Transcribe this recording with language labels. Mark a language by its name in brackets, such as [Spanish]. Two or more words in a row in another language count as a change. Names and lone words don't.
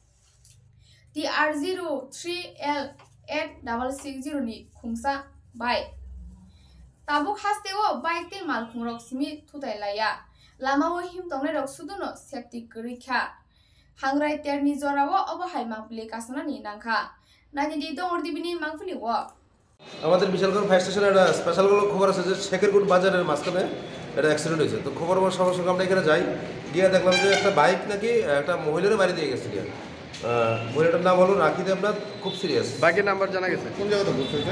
[Kok Borok] TR03L8660 ni khungsa bike tabuk hasteo bike te malkhungrok simi thutai laya lamao him tongnai rok suduno safety korikha hangrai terni jorao obo haimangpli kasana ni nangkha nani di dongor dibini mangpli wo [Bangla] আমাদের বিশালগড় ফায়ার স্টেশনে একটা স্পেশাল খবর আছে যে শেখেরকুট বাজারের মাঝখানে একটা অ্যাক্সিডেন্ট হয়েছে তো খবর পাওয়ার সঙ্গে সঙ্গে আমরা এখানে যাই গিয়ে দেখলাম যে একটা বাইক নাকি একটা মহিলার বাড়ি দিয়ে গেছে গিয়ে মহিলাটার নাম হলো রাখি দেবনাথ খুব সিরিয়াস বাইকের নাম্বার জানা গেছে কোন জায়গাতে বুঝছেন